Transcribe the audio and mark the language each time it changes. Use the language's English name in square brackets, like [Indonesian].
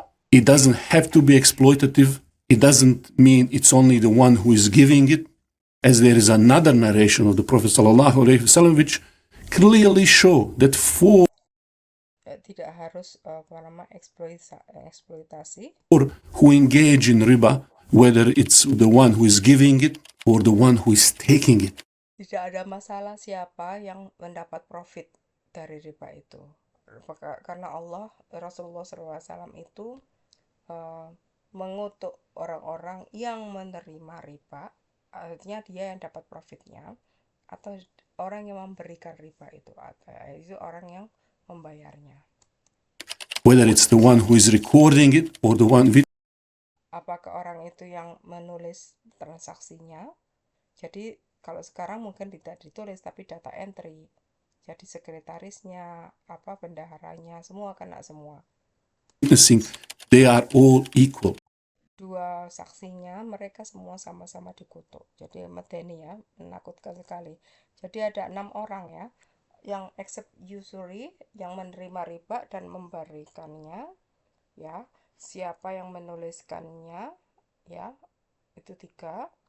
[English] It doesn't have to be exploitative. It doesn't mean it's only the one who is giving it, as there is another narration of the Prophet ﷺ which clearly show that for [Indonesian] tidak harus eksploitasi [English] or who engage in riba, whether it's the one who is giving it or the one who is taking it. [Indonesian] Tidak ada masalah siapa yang mendapat profit dari riba itu. Karena Rasulullah SAW itu mengutuk orang-orang yang menerima riba, artinya dia yang dapat profitnya, atau orang yang memberikan riba itu orang yang membayarnya. [English] Whether it's the one who is recording it or the one with. [Indonesian] Apakah orang itu yang menulis transaksinya? Jadi kalau sekarang mungkin tidak ditulis tapi data entry. Jadi sekretarisnya, bendaharanya, semua kena semua. [English] Witnessing, they are all equal. [Indonesian] Dua saksinya mereka semua sama-sama dikutuk. Jadi medeni ya, menakutkan sekali. Jadi ada 6 orang ya yang [English] accept usury, [Indonesian] yang menerima riba dan memberikannya ya. Siapa yang menuliskannya ya, itu 3.